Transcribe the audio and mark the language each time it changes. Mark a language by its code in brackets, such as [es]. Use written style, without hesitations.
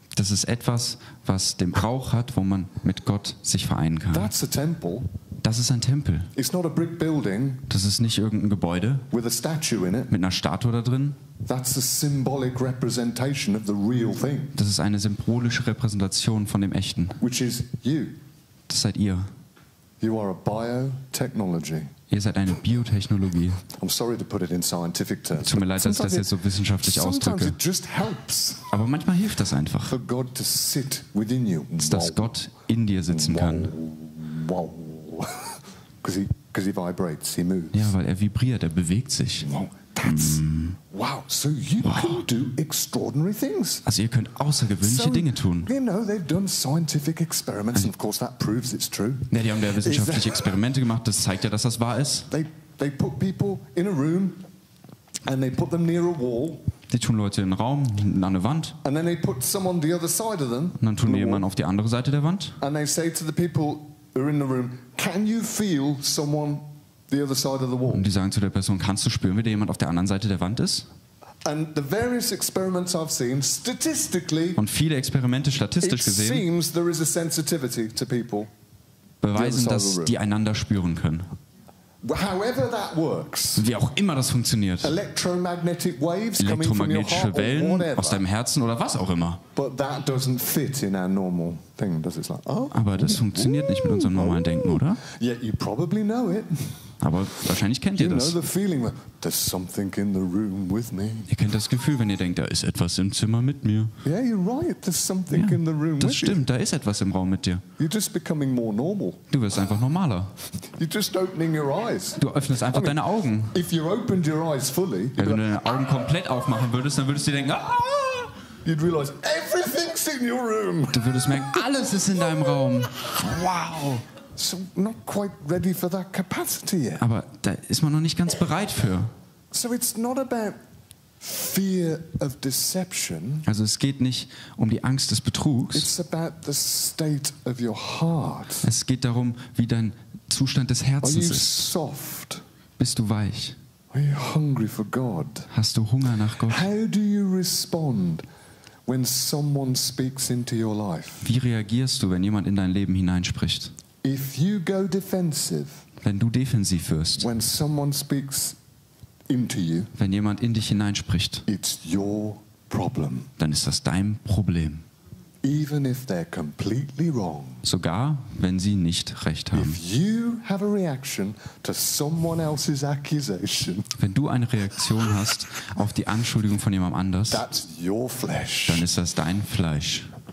[de] Das ist etwas, was den Brauch hat, wo man mit Gott sich vereinen kann. [en] That's a temple. [de] Das ist ein Tempel. [en] It's not a brick building [de] Das ist nicht irgendein Gebäude [en] with a statue in it. [de] mit einer Statue da drin. [en] That's a symbolic representation of the real thing, [de] Das ist eine symbolische Repräsentation von dem Echten. [en] which is you. [de] Das seid ihr. [en] You are a biotechnology. [de] Ihr seid eine Biotechnologie. [en] I'm sorry to put it in scientific terms. [de] Tut mir leid, dass ich das [en] Sometimes [de] jetzt so wissenschaftlich [en] sometimes [de] ausdrücke. [en] it just helps [de] Aber manchmal hilft das einfach, [en] for God to sit within you. [de] dass Gott in dir sitzen kann. [en] Wow. Because he vibrates, he moves. [de] Ja, weil er vibriert, er bewegt sich. [en] Wow. That's wow. So you can do extraordinary things. [de] Also ihr könnt außergewöhnliche Dinge tun. [en] You know, they've done scientific experiments, and of course that proves it's true. [de] Ja, die haben ja wissenschaftliche Experimente gemacht, das zeigt ja, dass das wahr ist. [en] They put people in a room And they put them near a wall. [de] Die tun Leute in den Raum, an eine Wand. [en] And then they put some on the other side of them. [de] Und dann tun die jemanden auf die andere Seite der Wand. [en] And they say to the people who are in the room, can you feel someone the other side of the wall? [de] Und die sagen zu der Person, kannst du spüren, wie da jemand auf der anderen Seite der Wand ist? [en] And the various experiments I've seen, statistically, [de] Und viele Experimente [en] it [de] statistisch gesehen [en] seems there is a sensitivity to people. [de] beweisen, dass die einander spüren können. [en] However that works. [de] Wie auch immer das funktioniert. [en] Electromagnetic waves coming from your [de] Elektromagnetische [en] heart or [de] Wellen [en] whatever. [de] aus deinem Herzen oder was auch immer. [en] But that doesn't fit in our normal thing, does it? It's like, oh, [de] Aber das funktioniert nicht mit unserem normalen Denken, oder? [en] yet you probably know it. [de] Aber wahrscheinlich kennt ihr [en] You know [de] das. [en] the feeling that there's something in the room with me. [de] Ihr kennt das Gefühl, wenn ihr denkt, da ist etwas im Zimmer mit mir. [en] Yeah, you're right. There's something in the room [de] Das [en] with you. [de] stimmt, da ist etwas im Raum mit dir. [en] You're just becoming more normal. [de] Du wirst einfach normaler. [en] You're just opening your eyes. [de] Du öffnest einfach deine Augen. [en] If you opened your eyes fully, [de] Ja, wenn du deine Augen komplett aufmachen würdest, dann würdest du dir denken, [en] you'd realize everything's in your room. [de] du würdest merken, alles ist in deinem Raum. [en] Wow. So not quite ready for that capacity yet. [de] Aber da ist man noch nicht ganz bereit für. [en] So it's not about fear of deception. [de] Also es geht nicht um die Angst des Betrugs. [en] It's about the state of your heart. [de] Es geht darum, wie dein Zustand des [en] Are you [de] Herzens ist. [en] soft? [de] Bist du weich? [en] Are you hungry for God? [de] Hast du Hunger nach Gott? [en] How do you respond when someone speaks into your life? [de] Wie reagierst du, wenn jemand in dein Leben hineinspricht? [en] If you go defensive [de] Wenn du defensiv wirst, [en] when someone speaks into you, [de] wenn jemand in dich hineinspricht, [en] it's your problem. [de] dann ist das dein Problem. [en] Even if they're completely wrong. [de] Sogar, wenn sie nicht recht haben. [en] If you have a reaction to someone else's accusation, [de] Wenn du eine Reaktion hast auf die Anschuldigung von jemand anders, [en] that's your flesh. [de] dann ist das dein Fleisch.